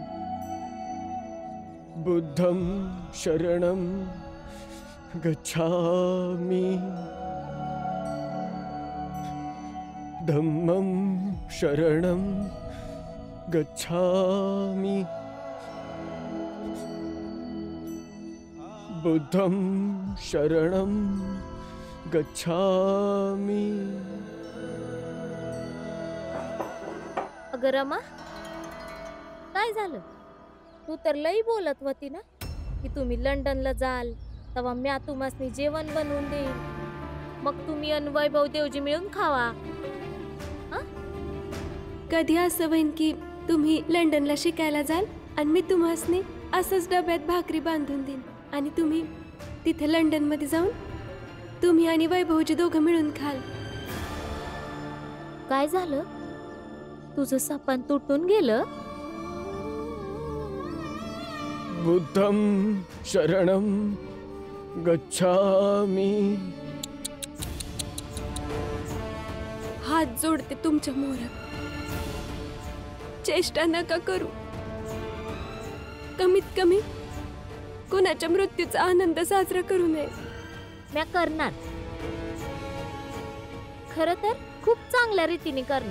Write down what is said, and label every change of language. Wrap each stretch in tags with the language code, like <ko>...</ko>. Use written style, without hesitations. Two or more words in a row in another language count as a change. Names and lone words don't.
<pi>बुद्धं शरणं गच्छामि धम्मं शरणं गच्छामि बुद्धं शरणं गच्छामि.</pi> <mr>अगं रमा, काय झालं? तू तर लई बोलत होती ना की तुम्ही लंडनला जाल तेव्हा म्या तुम्हासनी जेवण बनवून देईन, मग तुम्ही अन वैभव देवजी मिळून खावा. कधी असं होईन की तुम्ही लंडनला शिकायला जाल आणि मी तुम्हासनी असंच डब्यात भाकरी बांधून देईन आणि तुम्ही तिथे लंडन मध्ये जाऊन तुम्ही आणि वैभवजी दोघं मिळून खाल. काय झालं? तुझं सपन तुटून गेलं?</mr> <pi>बुद्धं शरणं गच्छामि.</pi> <mr>हात जोडते तुमच्या मोर, चेष्टा नका करू. कमीत कमी कोणाच्या मृत्यूचा आनंद साजरा करू नये. म्या करणार, खरं तर खूप चांगल्या रीतीने करणार.</mr>